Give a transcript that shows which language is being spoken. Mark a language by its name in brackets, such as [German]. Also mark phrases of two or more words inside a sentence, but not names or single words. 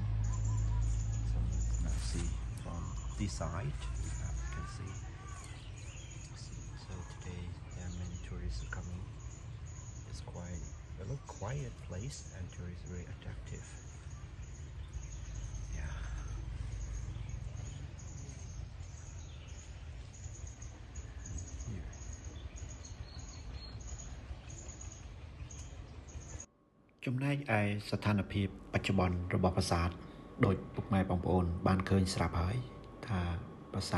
[English] So now see from this side. You can see. So today there are many tourists coming. It's quite a little quiet place, and tourists very attractive. Yeah. [Khmer] ចំណែកឯស្ថានភាពបច្ចុប្បន្នរបស់ប្រាសាទដោយពុកម៉ែបងប្អូនបានឃើញស្រាប់ហើយថាប្រាសា